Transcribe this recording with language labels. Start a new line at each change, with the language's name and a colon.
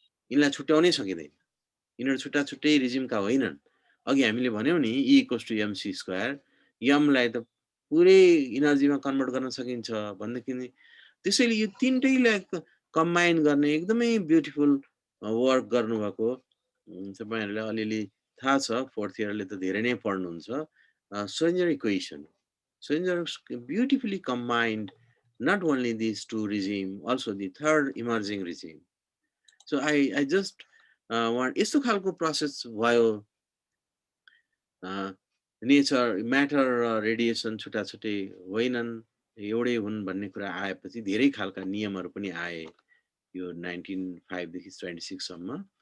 Nepali: यिनलाई छुट्याउनै सकिँदैन यिनीहरू छुट्टा छुट्टै रिजिमका होइनन् अघि हामीले भन्यौं नि E = mc² यमलाई त पुरै इनर्जीमा कन्भर्ट गर्न सकिन्छ भन्दाखेरि त्यसैले यो तीनटैलाई कम्बाइन गर्ने एकदमै ब्युटिफुल वर्क गर्नुभएको तपाईहरुलाई अलिअलि थाहा छ फोर्थ इयरले त धेरै नै पढ्नुहुन्छ
English: Schrödinger equation. Schrödinger beautifully combined not only these two regimes, also the third emerging regime. So I just want
Nepali: यस्तो खालको प्रोसेस भयो नेचर म्याटर र रेडिएसन छुट्टा छुट्टै होइनन् एउटै हुन् भन्ने कुरा आएपछि धेरै खालका नियमहरू पनि आए यो 1905 देखि 26 सम्म